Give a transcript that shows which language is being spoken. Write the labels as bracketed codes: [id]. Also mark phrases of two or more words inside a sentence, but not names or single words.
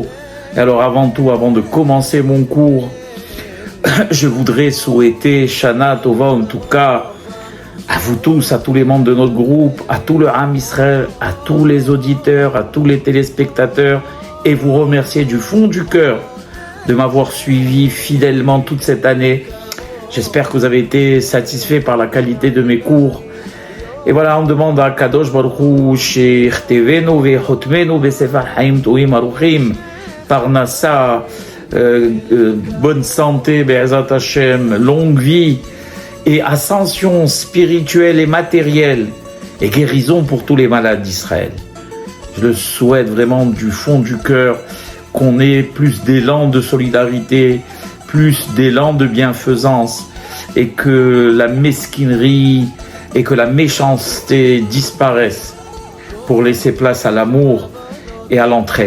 [fr] Alors avant tout, avant de commencer mon cours, je voudrais souhaiter [he] שנה טובה [fr] en tout cas à vous tous, à tous les membres de notre groupe, à tout le [he] עם ישראל, [fr] à tous les auditeurs, à tous les téléspectateurs et vous remercier du fond du cœur de m'avoir suivi fidèlement toute cette année. J'espère que vous avez été satisfaits par la qualité de mes cours. Et voilà, on demande à [he] קדוש ברוך הוא שיכתבנו ויחתמנו בספר חיים טובים ארוכים פרנסה, [fr] bonne santé, [he] בעזרת השם, [fr] longue vie et ascension spirituelle et matérielle et guérison pour tous les malades d'Israël. Je le souhaite vraiment du fond du cœur, qu'on ait plus d'élan de solidarité, plus d'élan de bienfaisance et que la mesquinerie et que la méchanceté disparaissent pour laisser place à l'amour et à l'entraide.